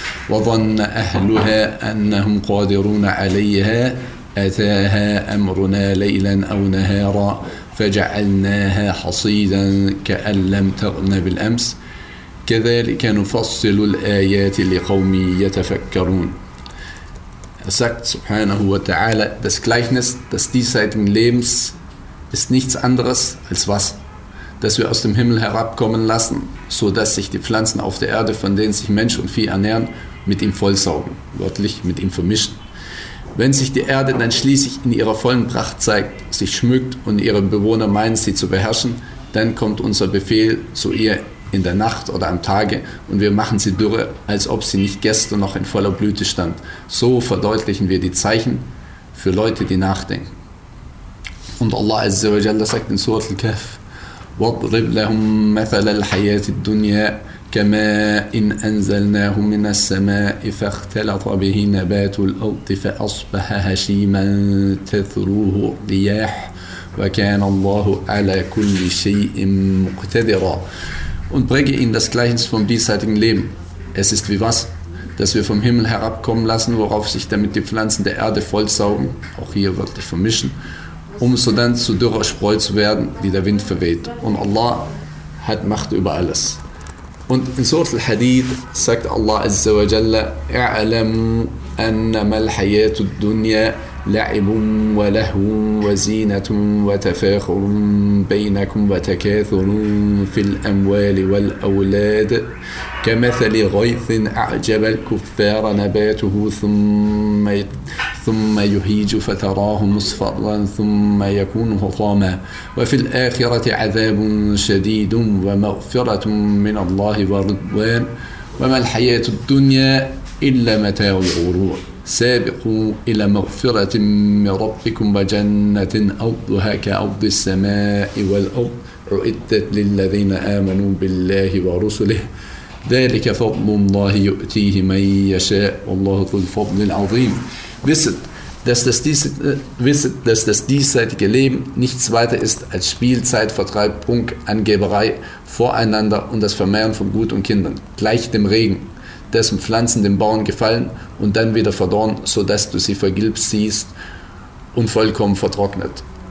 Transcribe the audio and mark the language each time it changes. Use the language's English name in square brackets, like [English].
[Arabic] وظن أهلها أنهم قادرون عليها أتاها أمرنا ليلا أو نهارا فجعلناها حصيدا كأن لم تغن بالأمس كذلك نفصل الآيات لقوم يتفكرون. [German] Er sagt, subhanahu wa ta'ala, das Gleichnis, das diesseitigen Lebens ist nichts anderes als was, das wir aus dem Himmel herabkommen lassen, so dass sich die Pflanzen auf der Erde, von denen sich Mensch und Vieh ernähren, mit ihm vollsaugen, wörtlich mit ihm vermischen. Wenn sich die Erde dann schließlich in ihrer vollen Pracht zeigt, sich schmückt und ihre Bewohner meinen, sie zu beherrschen, dann kommt unser Befehl zu ihr in der Nacht oder am Tage und wir machen sie dürre, als ob sie nicht gestern noch in voller Blüte stand. So verdeutlichen wir die Zeichen für Leute, die nachdenken. Und Allah Azza wa Jalla sagt in Surat al-Kahf: [Arabic] وَاضْرِبْ لَهُمْ مَثَلَ الْحَيَاةِ الدُّنْيَا كَمَا إِنْ أَنْزَلْنَاهُ مِنَ السَّمَاءِ فَاخْتَلَطَ بِهِ نَبَاتُ الْأَرْضِ فَأَصْبَحَ هَشِيمًا تَذْرُوهُ الرِّيَاحُ وَكَانَ اللَّهُ عَلَى كُلِّ شَيْءٍ مُقْتَدِرًا. [German] Und bringe ihnen das Gleichnis vom diesseitigen Leben. Es ist wie was, das wir vom Himmel herabkommen lassen, worauf sich damit die Pflanzen der Erde vollsaugen, auch hier wirklich vermischen, um so dann zu dürrer Spreu zu werden, die der Wind verweht. Und Allah hat Macht über alles. Und in Surat al-Hadid sagt Allah Azza wa Jalla: [Arabic] اعلموا أنما الحياة الدنيا لعب ولهو وزينة وتفاخر بينكم وتكاثر في الأموال والأولاد كمثل غيث أعجب الكفار نباته ثم يهيج فتراه مصفرا ثم يكون حطاما وفي الآخرة عذاب شديد ومغفرة من الله ورضوان وما الحياة الدنيا إلا متاع الغرور سابقوا إلى مغفرة من ربكم وجنة أرضها كأرض السماء والأرض أعدت للذين آمنوا بالله ورسله ذلك فضل الله يؤتيه من يشاء والله ذو الفضل العظيم. [German] Wisset, dass das diesseitige Leben nichts weiter ist als Spielzeit, Vertreib, Prunk, Angeberei, Voreinander und das Vermehren von Gut und Kindern, gleich dem Regen, dessen Pflanzen den Bauern gefallen und dann wieder verdorren, sodass du sie vergilbst siehst und vollkommen vertrocknet.